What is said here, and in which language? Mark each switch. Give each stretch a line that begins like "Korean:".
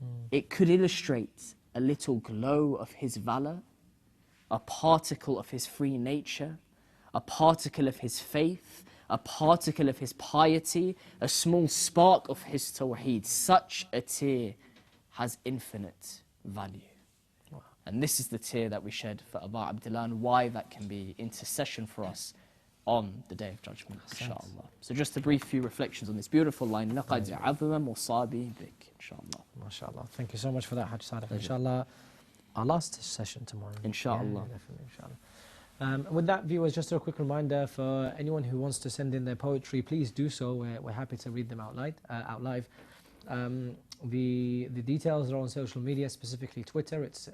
English: It could illustrate a little glow of his valor, a particle of his free nature, a particle of his faith, a particle of his piety, a small spark of his tawheed. Such a tear has infinite value. Wow. And this is the tear that we shed for Abu Abdullah, and why that can be intercession for us on the Day of Judgment, inshallah. So just a brief few reflections on this beautiful line.
Arabic: لَقَدْ عَظَمَ مُصَابِي بِكْ, inshallah.
English: MashaAllah. Thank you so much for that, Hajj Sadiq. Inshallah, our last session tomorrow. Inshallah. Yeah, definitely, inshallah. With that, viewers, just a quick reminder for anyone who wants to send in their poetry, please do so. We're happy to read them out live. The details are on social media, specifically Twitter.